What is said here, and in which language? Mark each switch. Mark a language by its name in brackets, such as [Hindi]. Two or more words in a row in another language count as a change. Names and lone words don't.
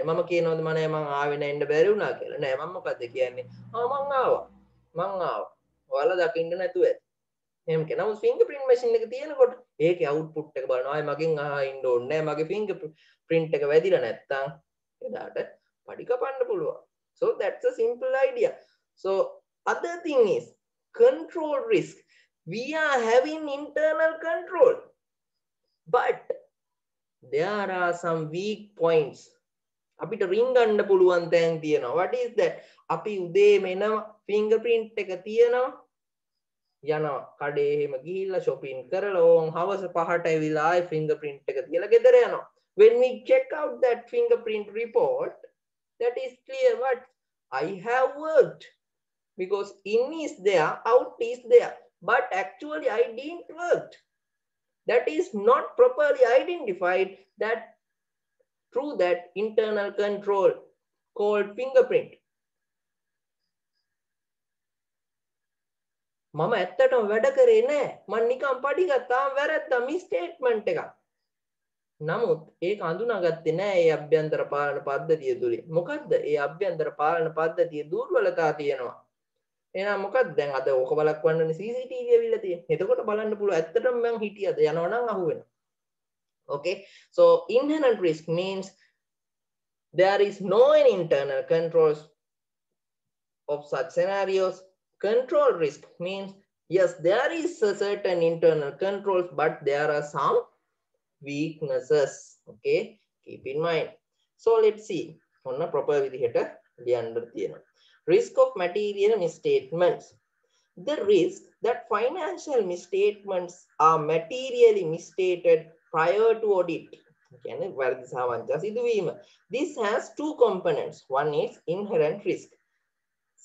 [Sinhala] මම කියනවාද මම ආවේ නැහැ එන්න බැරි වුණා කියලා. නෑ මම මොකද්ද කියන්නේ? මං ආවා. ඔයාලා දකින්න නැතුව ඇති. එහෙම කියන නමුත් [English] fingerprint machine [Sinhala] එක තියෙනකොට ඒකේ output එක බලනවා. ආයේ මගෙන් අහා ඉන්න ඕනේ නෑ. මගේ fingerprint එක වැදිලා නැත්තම් එදාට පඩි කපන්න පුළුවන්. [English] So that's a simple idea. So other thing is control risk. We are having internal control, but there are some weak points. [Sinhala] අපිට ring ගන්න පුළුවන් තැන් තියෙනවා. [English] What is that? [Sinhala] අපි උදේම එනවා, fingerprint එක තියෙනවා, යනවා කඩේ එහෙම ගිහිල්ලා shopping කරලා ඕන් හවස 5ට ඇවිල්ලා ආයි fingerprint එක තියලා ගෙදර යනවා. [English] When we check out that fingerprint report, that is clear what I have worked, because in is there, out is there, but actually I didn't work. That is not properly identified, that through that internal control called fingerprint. [Sinhala] මම ඇත්තටම වැඩ කරේ නෑ. මම නිකන් පඩි ගත්තාම වැරද්දා misstatement එකක්. නමුත් ඒක අඳුනාගත්තේ නෑ ඒ අභ්‍යන්තර පාලන පද්ධතිය තුලින්. මොකද්ද? ඒ අභ්‍යන්තර පාලන පද්ධතියේ දුර්වලතා තියෙනවා. එහෙනම් මොකක්ද දැන් අද ඕක බලක්වන්නනේ CCTV ඇවිල්ලා තියෙන්නේ. එතකොට බලන්න පුළුවන් ඇත්තටම මං හිටියද යනවනම් අහුවෙනවා. [English] Okay, so inherent risk means there is no any internal controls of such scenarios. Control risk means yes, there is a certain internal controls, but there are some weaknesses. Okay, keep in mind. So let's see on a proper [Sinhala] විදිහට ලියන්න තියෙනවා. [English] Risk of material misstatements. The risk that financial misstatements are materially misstated prior to audit. This has two components. One is inherent risk.